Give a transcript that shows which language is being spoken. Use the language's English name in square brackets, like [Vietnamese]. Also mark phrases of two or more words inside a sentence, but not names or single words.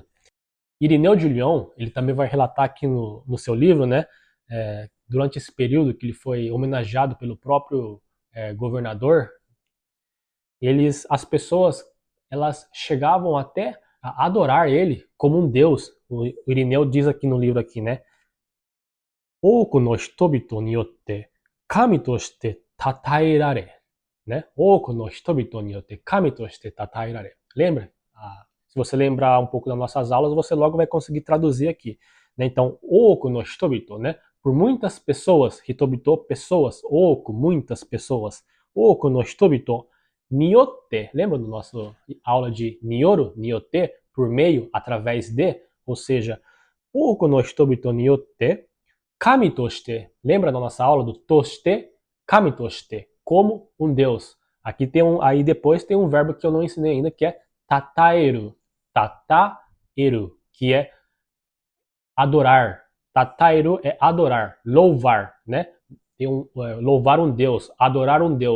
[Portuguese] Irineu de Lyon, ele também vai relatar aqui no seu livro, né, durante esse período que ele foi homenageado pelo próprio governador, as pessoas, elas chegavam até a adorar ele como um deus. O Irineu diz aqui no livro aqui, né? [Japanese] 多くの人々によって神として称えられ, né? 多くの人々によって神として称えられ. [Portuguese] Lembra? Se você lembrar um pouco das nossas aulas, você logo vai conseguir traduzir aqui, né? Então, [Japanese] 多くの人々, [Portuguese] né? Por muitas pessoas, hitobito, pessoas, oku, muitas pessoas, [Japanese] 多くの人々によって, [Portuguese] lembra do nosso aula de Nioru, Niote, por meio, através de, ou seja, [Japanese] 多くの人々によって、神として, lembra da nossa aula do toshite, 神として, [Portuguese] como um deus. Aqui aí depois tem um verbo que eu não ensinei ainda, que é tataeru, tataeru, que é adorar. Tataeru é adorar, louvar, né? Louvar um deus, adorar um deus.